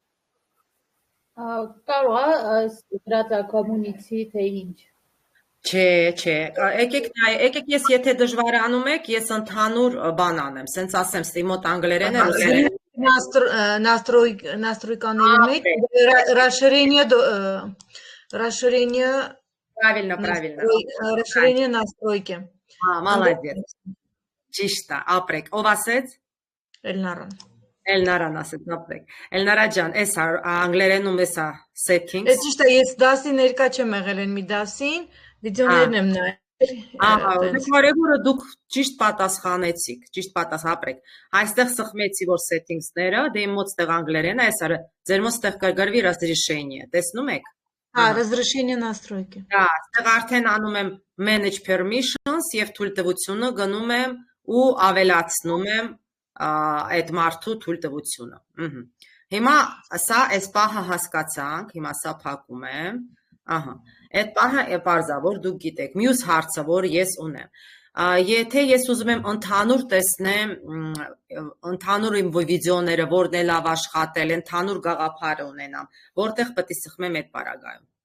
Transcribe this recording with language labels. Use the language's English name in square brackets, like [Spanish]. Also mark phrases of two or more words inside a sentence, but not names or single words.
[Armenian] Կարող է դրած կոմունիցի թե ինչ։ Չէ, եկեք ես եթե դժվարանում եք, ես ընդհանուր բան անեմ, սենց ասեմ, ստի մոտ անգլերեն է, [Russian] Настройкаների մեջ расширение настройки. Молодец. [Armenian] Ճիշտ է, ապրեք, ով ասեց։ Էլնարան ասեց, ապրեք։ Էլնարա ջան, էս անգլերենում էսա settings։ Էս ճիշտ է, ես դասի ներկա չեմ եղել են մի դասին, վիդեոներն եմ նայել։ Կարևորը դուք ճիշտ պատասխանեցիք, ճիշտ ապրեք։ Այստեղ սխմեցի, որ settings-ները, դե իմ մոտ ստեղ անգլերեն է, այս արը ձեր մոտ ստեղ կգրվի разрешение, տեսնում եք։ Հա, [Russian] разрешение настройки։ [Armenian] Հա, ստեղ արդեն անում եմ [English] manage permissions [Armenian] եւ թույլտվությունը գնում եմ ու ավելացնում եմ այդ մարդու թույլտվությունը։ Հիմա սա այս պահը հասկացանք, հիմա սա փակում եմ։ Ահա, այդ պահը է պարզավոր դուք գիտեք։ Մյուս հարցը, որ ես ունեմ, եթե ես ուզում եմ ընդհանուր տեսնեմ, ընդհանուր իմ վիդեոները, որն է լավ աշխատել, ընդհանուր գաղափարը ունենամ, որտեղ պետք է սխմեմ այդ պարագայում։